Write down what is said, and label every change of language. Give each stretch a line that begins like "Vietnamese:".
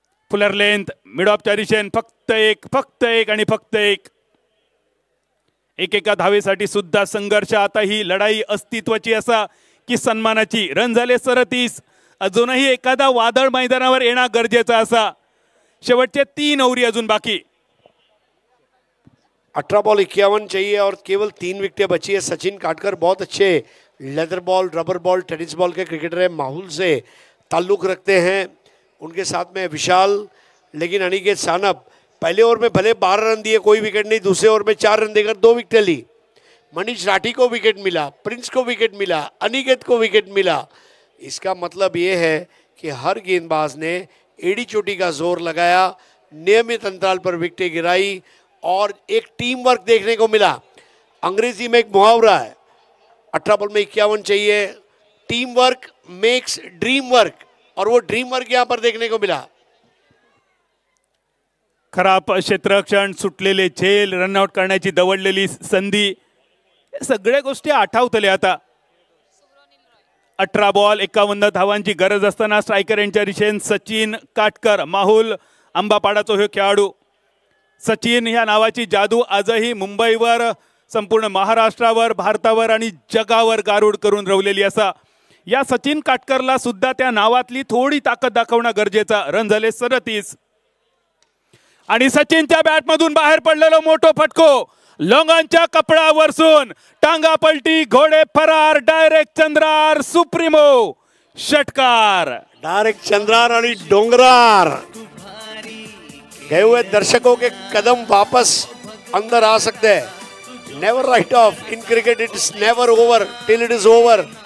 Marathi: Fuller length mid ऑफच्या दिशेन फक्त एक आणि फक्त एक. एकेका धावेसाठी सुद्धा संघर्ष. आता ही लढाई अस्तित्वाची असा की सन्मानाची. रन झाले 37. अजूनही एखादा वादळ मैदानावर येणं गरजेचा असा. शेवटचे 3 ओव्हरी अजून बाकी.
Hindi: 18 बॉल 51 चाहिए और केवल 3 विकेटें बची है. सचिन काटकर बहुत अच्छे leather ball, rubber ball, tennis ball के क्रिकेटर है, माहौल से ताल्लुक रखते हैं. उनके साथ में विशाल, लेकिन अनिकेत सानप पहले ओवर में भले 12 रन दिए, कोई विकेट नहीं. दूसरे ओवर में 4 रन देकर 2 विकेटें ली. मनीष राठी को विकेट मिला, प्रिंस को विकेट मिला, अनिकेत को विकेट मिला. इसका मतलब ये है कि हर गेंदबाज ने एड़ी चोटी का जोर लगाया, नियमित अंतराल पर विकेटें गिराई और एक टीम वर्क देखने को मिला. अंग्रेजी में एक मुहावरा है, 18 बॉल में 51 चाहिए.
English: team work makes dream work,
Hindi: और वो ड्रीम वर्क यहाँ पर देखने को मिला.
Marathi: खराब क्षेत्ररक्षण, सुटलेले झेल, रनआउट करण्याची दवडलेली संधी, सगळ्या गोष्टी आठवतले आता. 18 बॉल 51 धावांची गरज असताना स्ट्रायकर यांच्या दिशेन सचिन काटकर, माहुल आंबापाडाचा हे खेळाडू. सचिन ह्या नावाची जादू आजही मुंबईवर, संपूर्ण महाराष्ट्रावर, भारतावर आणि जगावर गारूड करून रवलेली असा. या सचिन काटकरला सुद्धा त्या नावातली थोडी ताकद दाखवणं गरजेचा. रन झाले 37 आणि सचिनच्या बॅटमधून बाहेर पडलेलो मोठो फटको. लोंगांच्या कपडावरसून टांगा पलटी, घोडे फरार, डायरेक्ट चंद्रार, सुप्रीमो षटकार.
Hindi: डायरेक्ट चंद्रार और डोंगरार. गए हुए दर्शकों के कदम वापस अंदर आ सकते हैं.
English: Never write off in cricket, it is never over till it is over.